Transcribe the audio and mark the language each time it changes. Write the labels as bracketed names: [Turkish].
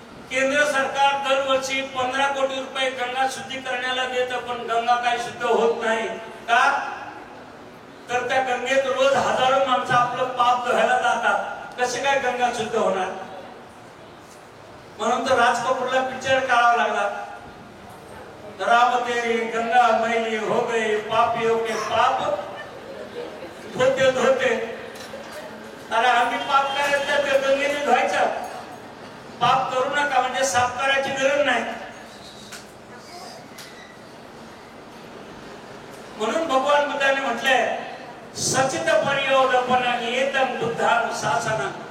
[Marathi] केंद्र सरकार दरवर्षी 15 कोटी रुपये गंगा शुद्धीकरणाला देतं, पण गंगा काही शुद्ध होत नाही का? तर त्या गंगेत रोज हजारो माणसं आपलं पाप धुवायला जातात. कसे काय गंगा शुद्ध होणार? म्हणून तर राज कपूरला पिक्चर काढावा लागला. [Hindi] राम तेरी गंगा मैली हो गई, पापियों के पाप धोते धोते. [Marathi] अरे आम्ही पाप करायचं तर गंगेने धुवायचं. पाप करू नका म्हणजे साफ करायची गरज नाही. म्हणून भगवान बुद्धाने म्हटलंय, [Pali] सचित पर्यवदपन येतम बुद्धानुशासन.